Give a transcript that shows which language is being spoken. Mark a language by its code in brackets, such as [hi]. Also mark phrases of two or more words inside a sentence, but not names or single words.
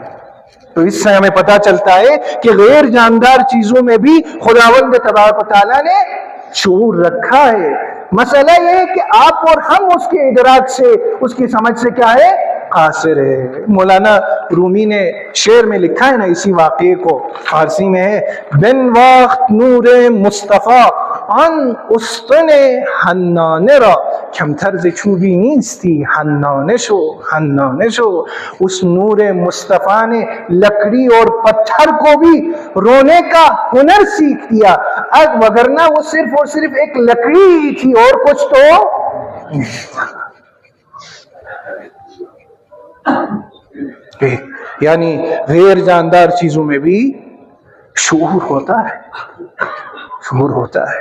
[ur] تو اس سے ہمیں پتا چلتا ہے کہ غیر جاندار چیزوں میں بھی خداوند [ar] تبارک و تعالیٰ [ur] نے شعور رکھا ہے. مسئلہ یہ ہے کہ آپ اور ہم اس کے ادراک سے، اس کی سمجھ سے کیا ہے؟ قاصر ہے. مولانا رومی نے شعر میں لکھا ہے نا اسی واقعے کو، فارسی میں ہے: [fa] بن وقت نور مصطفیٰ ان استن حنانه را کمتر ز چوبی نیستی حنانه شو حنانه شو. [ur] اس نور مصطفیٰ نے لکڑی اور پتھر کو بھی رونے کا ہنر سیکھ دیا، وگرنہ وہ صرف اور صرف ایک لکڑی ہی تھی اور کچھ تو یعنی غیر جاندار چیزوں میں بھی شعور ہوتا ہے، شعور ہوتا ہے.